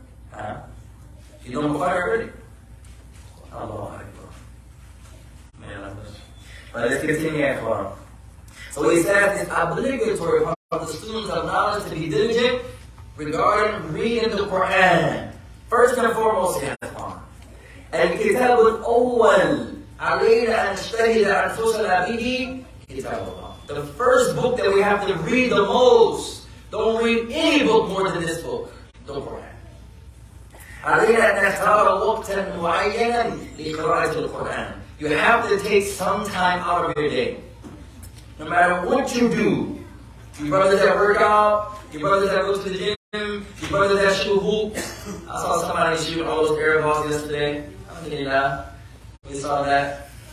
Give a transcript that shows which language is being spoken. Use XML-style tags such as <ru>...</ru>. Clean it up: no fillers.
<en>Huh? You don't Bukhari already? Allah Akbar. Man, but let's continue at Quran. So he says it's obligatory for the students of knowledge to be diligent regarding reading the Quran. First and foremost, ya Quran.</en> <ar>الكتاب الأول علينا أن نجتهد أنفسنا به كتاب الله.</ar> <en>The first book that we have to read the most. Don't read any book more than this book. The Quran.</en> <ar>علينا أن نختار وقتا معينا لقراءة القرآن.</ar> <en>You have to take some time out of your day. No matter what you do, your brothers that work out, your brothers that go to the gym, your brothers that shoot hoop. I saw somebody shoot all those air balls yesterday. Alhamdulillah. We saw that.</en>